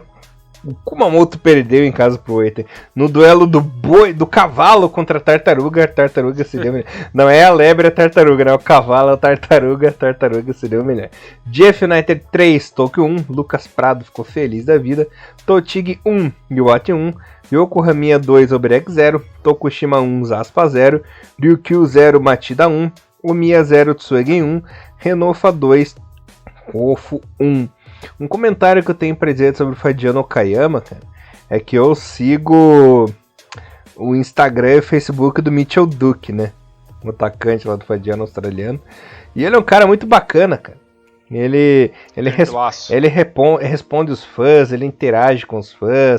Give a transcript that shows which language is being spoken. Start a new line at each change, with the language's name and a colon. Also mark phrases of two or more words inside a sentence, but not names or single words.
Portuguese: O Kumamoto perdeu em casa pro Oita. No duelo do cavalo contra a tartaruga se deu melhor. Não é a lebre, é a tartaruga, né? O cavalo é a tartaruga se deu melhor. GF United 3, Tokyo 1. Lucas Prado ficou feliz da vida. Totig 1, Iwate 1. Yokohama 2, Obrek 0. Tokushima 1, Zaspa 0. Ryukyu 0, Matida 1. Omiya 0, Tsuegen 1. Renofa 2, Kofu 1. Um comentário que eu tenho pra dizer sobre o Fadiano Okayama, cara, é que eu sigo o Instagram e o Facebook do Mitchell Duke, né? O atacante lá do Fadiano australiano. E ele é um cara muito bacana, cara. Ele responde os fãs, ele interage com os fãs.